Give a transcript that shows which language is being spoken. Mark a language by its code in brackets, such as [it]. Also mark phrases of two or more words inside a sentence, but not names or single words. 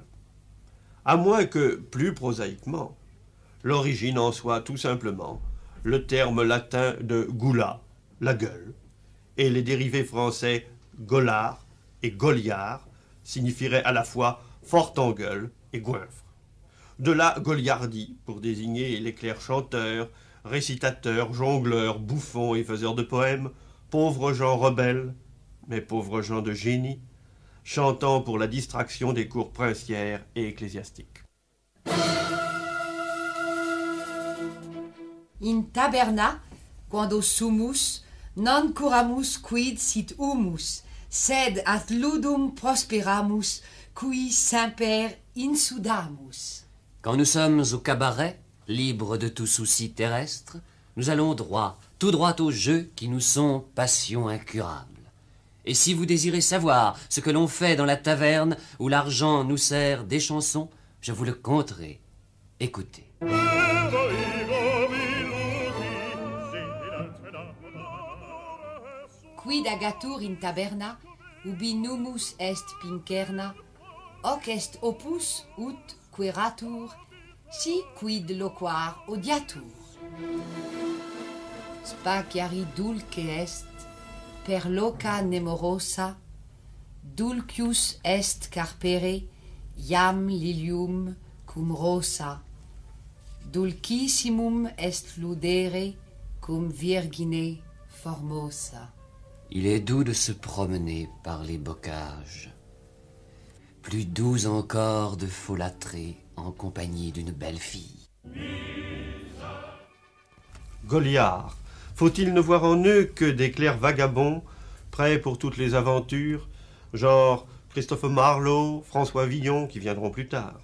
[fr] À moins que, plus prosaïquement, l'origine en soit tout simplement le terme latin de gula, la gueule, et les dérivés français golard et goliard signifieraient à la fois fort en gueule et goinfre. De là Goliardie, pour désigner les clercs chanteurs, récitateurs, jongleurs, bouffons et faiseurs de poèmes, pauvres gens rebelles, mais pauvres gens de génie, chantant pour la distraction des cours princières et ecclésiastiques. [la] In taberna, quando sumus, non curamus quid sit humus, sed ad ludum prosperamus, qui semper insudamus. [fr] Quand nous sommes au cabaret, libres de tout souci terrestre, nous allons droit, tout droit aux jeux qui nous sont passions incurables. Et si vous désirez savoir ce que l'on fait dans la taverne où l'argent nous sert des chansons, je vous le conterai. Écoutez. [la] Quid agatur in taberna, ubi numus est pincerna, hoc est opus ut queratur, si quid loquar odiatur. Spaciari dulce est, per loca nemorosa, dulcius est carpere, iam lilium cum rosa, dulcissimum est ludere cum virgine formosa. [fr] Il est doux de se promener par les bocages, plus doux encore de folâtrer en compagnie d'une belle fille. Goliards, faut-il ne voir en eux que des clercs vagabonds, prêts pour toutes les aventures, genre Christophe Marlowe, François Villon, qui viendront plus tard?